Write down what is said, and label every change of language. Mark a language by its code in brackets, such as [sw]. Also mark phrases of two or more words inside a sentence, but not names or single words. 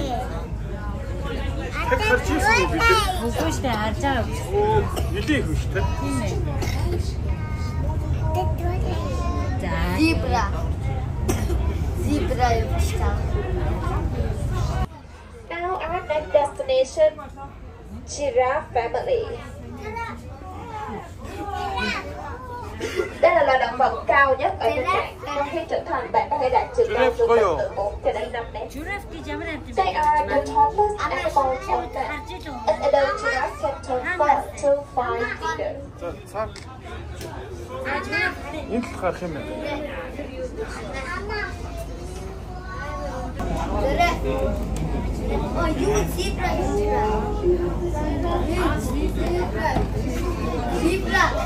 [mn] Тэг харж ирсэн үү бид? Үгүй шүү дээ харж байгаа. Оо, нэлээ их шүү дээ. Тийм ээ. За. Zebra. Zebra явчихсан. [en] Now our next destination, Giraffe Family. [vi] Đây là loài động vật cao nhất ở trên cạn. Khi trưởng thành, bạn có thể đạt chiều cao từ 4 cho đến 5 mét. [mn] Жираф гэж ямар амт юм бэ? [en] They are the tallest animals on Earth. An adult giraffe can turn 4 to 5 meters. [mn] За, цаа. Энд л гарах юм байна. [en] Oh, you zebra. Zebra.